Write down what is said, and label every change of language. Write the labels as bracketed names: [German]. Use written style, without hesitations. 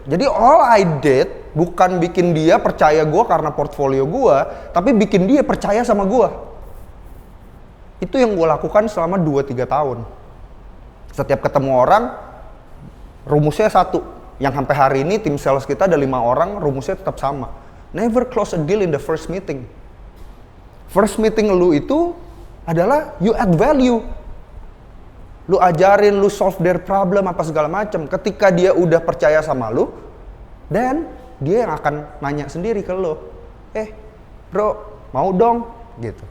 [Indonesian] Jadi [English] all I did [Indonesian] bukan bikin dia percaya gue karena portfolio gue, tapi bikin dia percaya sama gue. Itu yang gue lakukan selama 2-3 tahun. Setiap ketemu orang, rumusnya satu. Yang sampai hari ini tim sales kita ada 5 orang, rumusnya tetap sama. [English] Never close a deal in the first meeting. First meeting [Indonesian] lu itu adalah [English] you add value. [Indonesian] Lu ajarin, lu [English] solve their problem [Indonesian] apa segala macam. Ketika dia udah percaya sama lu, dan dia yang akan nanya sendiri ke lu, bro, mau dong, gitu.